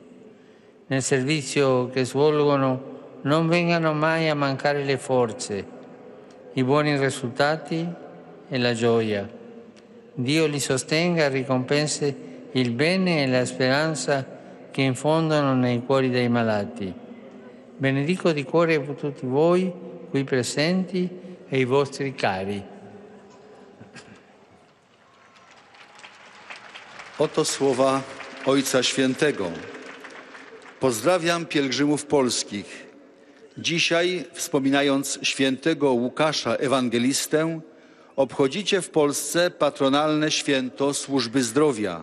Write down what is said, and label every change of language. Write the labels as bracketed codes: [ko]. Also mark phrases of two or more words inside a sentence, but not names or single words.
[it] Nel servizio che svolgono non vengano mai a mancare le forze, i buoni risultati e la gioia. Dio li sostenga e ricompensi il bene e la speranza che infondono nei cuori dei malati. Benedico di cuore tutti voi qui presenti e i vostri cari. [pl] Oto słowa Ojca Świętego. Pozdrawiam pielgrzymów polskich. Dzisiaj, wspominając świętego Łukasza Ewangelistę, obchodzicie w Polsce patronalne święto służby zdrowia.